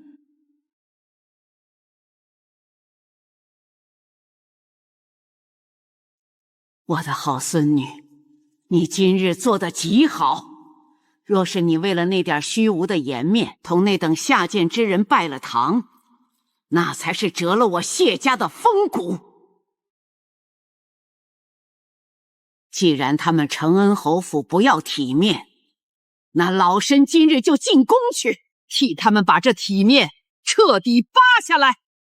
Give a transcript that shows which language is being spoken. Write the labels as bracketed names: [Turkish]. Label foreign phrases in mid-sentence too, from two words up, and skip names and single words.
[Chinese] 我的好孫女，你今日做得極好。若是你為了那點虛無的顏面，同那等下賤之人拜了堂，那才是折了我謝家的風骨。既然他們承恩侯府不要體面，那老身今日就進宮去，替他們把這體面徹底扒下來。